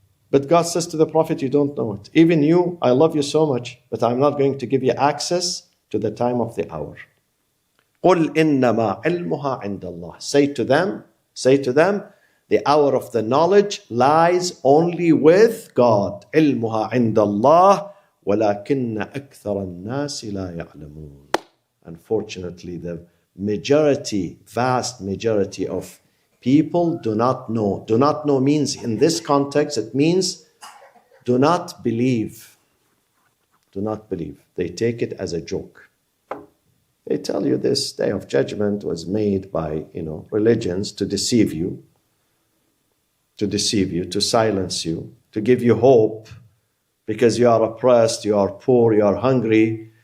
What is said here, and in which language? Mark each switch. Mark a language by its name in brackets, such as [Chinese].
[English] But God says to the Prophet, you don't know it. Even you, I love you so much, but I'm not going to give you access to the time of the hour. [Arabic] قُلْ إِنَّمَا عِلْمُهَا عِنْدَ اللَّهِ. [English] Say to them, the hour of the knowledge lies only with God. [Arabic] عِلْمُهَا عِنْدَ اللَّهِ وَلَكِنَّ أَكْثَرَ النَّاسِ لَا يَعْلَمُونَ. [English] Unfortunately, the vast majority of people do not know. Do not know means, in this context, it means do not believe. Do not believe. They take it as a joke. They tell you this day of judgment was made by, religions to deceive you, to silence you, to give you hope because you are oppressed, you are poor, you are hungry.